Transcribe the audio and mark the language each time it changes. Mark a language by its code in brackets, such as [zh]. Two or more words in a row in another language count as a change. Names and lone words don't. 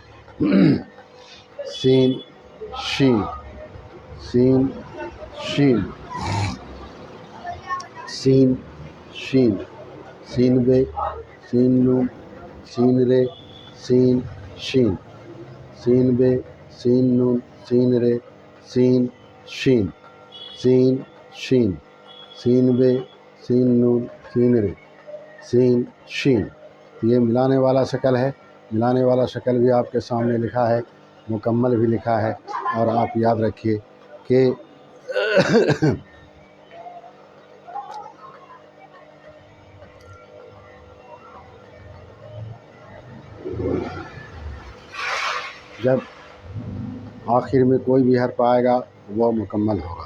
[ur] سین شین سین شین سین شین سین بے سین نون سین رے سین شین سین بے سین نون سین رے سین شین سین شین سین بے سین نون سین رے سین شین. یہ ملانے والا شکل ہے. ملانے والا شکل بھی آپ کے سامنے لکھا ہے، مکمل بھی لکھا ہے. اور آپ یاد رکھیے کہ جب آخر میں کوئی بھی حرف آئے گا وہ مکمل ہوگا.